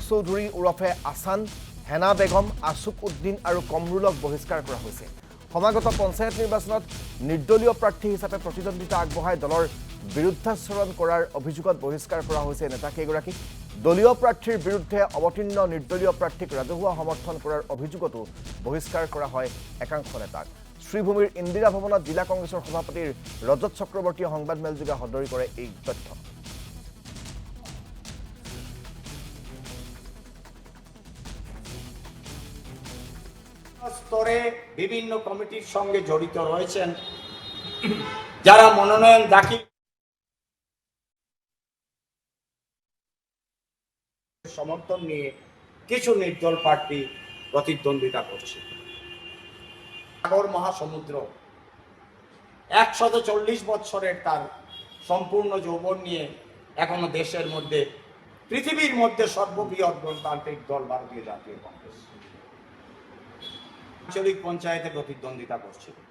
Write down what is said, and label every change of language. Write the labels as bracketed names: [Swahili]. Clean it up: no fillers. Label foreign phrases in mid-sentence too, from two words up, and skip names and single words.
[Assamese] চৌধুৰী ওৰফে আসান হেনা বেগম আসুক উদ্দিন আৰু কমৰুলক বহিষ্কাৰ কৰা হৈছে সমাগত পঞ্চায়ত নিৰ্বাচনত নিৰ্দলীয় প্ৰাৰ্থী হিচাপে প্ৰতিদ্বন্দ্বিতা আগবঢ়াই দলৰ বিৰুদ্ধাচৰণ কৰাৰ অভিযোগত বহিষ্কাৰ কৰা হৈছে নেতাকেইগৰাকীক দলীয় প্ৰাৰ্থীৰ বিৰুদ্ধে অৱতীৰ্ণ নিৰ্দলীয় প্ৰাৰ্থীক ৰাজহুৱা সমৰ্থন কৰাৰ অভিযোগতো বহিষ্কাৰ কৰা হয় একাংশ নেতাক শ্ৰীভূমিৰ ইন্দিৰা ভৱনত জিলা কংগ্ৰেছৰ সভাপতি ৰজত চক্ৰৱৰ্তীয়ে সংবাদমেলযোগে সদৰি কৰে এই তথ্য [Bangla] স্তরে বিভিন্ন কমিটির সঙ্গে জড়িত রয়েছেন যারা মনোনয়ন দাখিল সমর্থন নিয়ে কিছু নির্দল প্রার্থী প্রতিদ্বন্দ্বিতা করছে সাগর মহাসমুদ্র 140 বছরের তার সম্পূর্ণ যৌবন নিয়ে এখনো দেশের মধ্যে পৃথিবীর মধ্যে সর্ববৃহৎ গণতান্ত্রিক দল ভারতীয় জাতীয় কংগ্রেস আঞ্চলিক পঞ্চায়েতে প্রতিদ্বন্দ্বিতা করছিল